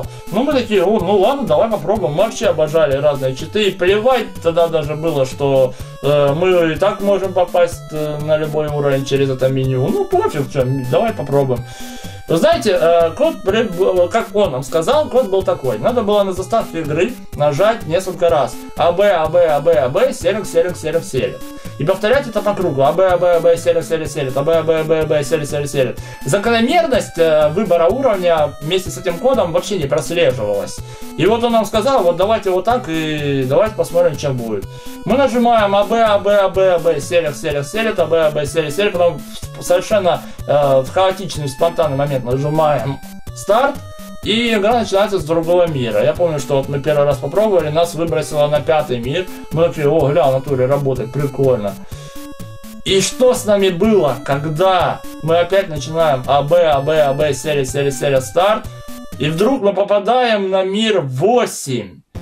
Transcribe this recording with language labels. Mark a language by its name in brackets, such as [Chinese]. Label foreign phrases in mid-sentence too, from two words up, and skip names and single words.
[Russian] Ну, мы такие: ну ладно, давай попробуем. Мы вообще обожали разные читы. И плевать тогда даже было, что мы и так можем попасть на любой уровень через это меню. Ну, пофиг, что, давай попробуем. Вы знаете, код, как он нам сказал, код был такой. Надо было на заставке игры нажать несколько раз: АБ, АБ, АБ, АБ, селек, селек, селек, селек. И повторять это по кругу: АБ, АБ, АБ, селек, селек, селек, АБ, АБ, АБ, АБ, селек, селек, селек. Закономерность выбора уровня вместе с этим кодом вообще не прослеживалась. И вот он нам сказал: вот давайте вот так, и давайте посмотрим, чем будет. Мы нажимаем АБ, АБ, АБ, АБ, селек, селек, селек, АБ, АБ, селек, селек, потом совершенно в хаотичный, спонтанный момент нажимаем старт, и игра начинается с другого мира. Я помню, что вот мы первый раз попробовали, нас выбросило на 5-й мир. Мы такие: о, гля, в натуре работает, прикольно. И что с нами было, когда мы опять начинаем АБ, АБ, АБ, сели, сели, сели, старт, и вдруг мы попадаем на мир 8.